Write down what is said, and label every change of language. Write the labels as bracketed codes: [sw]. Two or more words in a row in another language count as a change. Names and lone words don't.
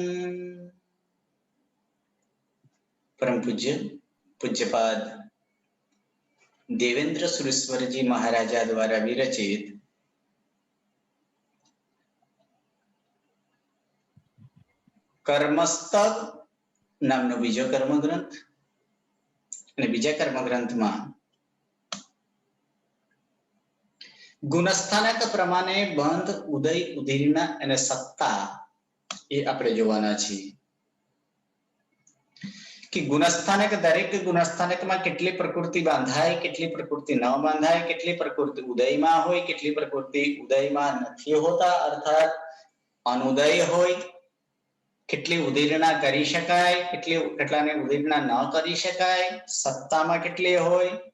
[gu] પરમ પૂજ્ય પૂજ્યપાદ દેવેન્દ્ર સુરેશ્વર જી મહારાજા દ્વારા વિરચિત કર્મસ્તક નામનો બીજો કર્મગ્રંથ અને બીજા કર્મગ્રંથમાં ગુણસ્થાનક પ્રમાણે બંધ ઉદય ઉદીર્ણ અને સત્તા એ આપણે જોવાના છીએ કે ગુણસ્થાનક દરેક ગુણસ્થાનકમાં કેટલી પ્રકૃતિ બાંધાય કેટલી પ્રકૃતિ ન બાંધાય કેટલી પ્રકૃતિ ઉદયમાં હોય કેટલી પ્રકૃતિ ઉદયમાં નથી હોતા અર્થાત અનુદય હોય કેટલી ઉદીર્ણા કરી શકાય કેટલાને ઉદીર્ણા ન કરી શકાય સત્તામાં કેટલી હોય